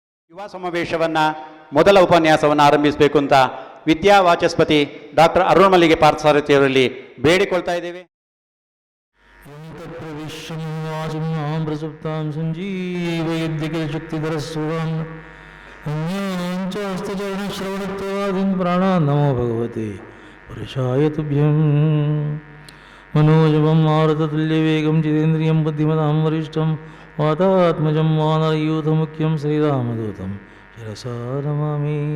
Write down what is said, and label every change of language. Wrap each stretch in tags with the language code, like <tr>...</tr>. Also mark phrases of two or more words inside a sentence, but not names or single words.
<kn>ಯುವ ಸಮಾವೇಶವನ್ನು ಮೊದಲ ಉಪನ್ಯಾಸವನ್ನು ಆರಂಭಿಸಬೇಕು ಅಂತ ವಿದ್ಯಾ ವಾಚಸ್ಪತಿ ಡಾಕ್ಟರ್ ಅರುಣ್ ಮಲ್ಲಿಗೆ ಪಾರ್ಥಸಾರಥಿಯವರಲ್ಲಿ ಬೇಡಿಕೊಳ್ತಾ ಇದ್ದೇವೆ.</kn> <sa>ನಮೋ ಭಗವತೆ ಪುರುಷಾಯ ತುಭ್ಯಂ. मनोजवं मारुततुल्यवेगं जितेन्द्रियं बुद्धिमतां वरिष्ठं वातात्मजं वानरयूथमुख्यं श्रीरामदूतं शिरसा नमामि.</sa>